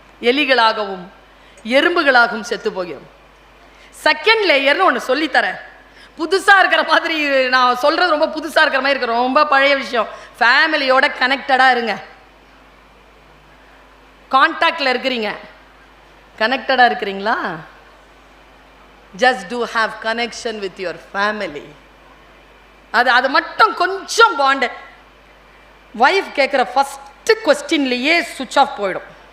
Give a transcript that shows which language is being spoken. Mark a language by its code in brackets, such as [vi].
[ta] எலிகளாகவும் எறும்புகளாகவும் செத்து போகிறோம். செகண்ட் லேயர்னு ஒன்று சொல்லித்தரேன். புதுசாக இருக்கிற மாதிரி நான் சொல்கிறது, ரொம்ப புதுசாக இருக்கிற மாதிரி இருக்கிற ரொம்ப பழைய விஷயம். ஃபேமிலியோட கனெக்டடாக இருங்க. கான்டாக்டில் இருக்கிறீங்க, கனெக்டடாக இருக்கிறீங்களா? [en] Just do have connection with your family. [ta] அது மட்டும் கொஞ்சம் பாண்டு. வைஃப் கேட்குற ஃபஸ்ட்டு கொஸ்டின்லேயே சுவிட்ச் ஆஃப் போயிடும்.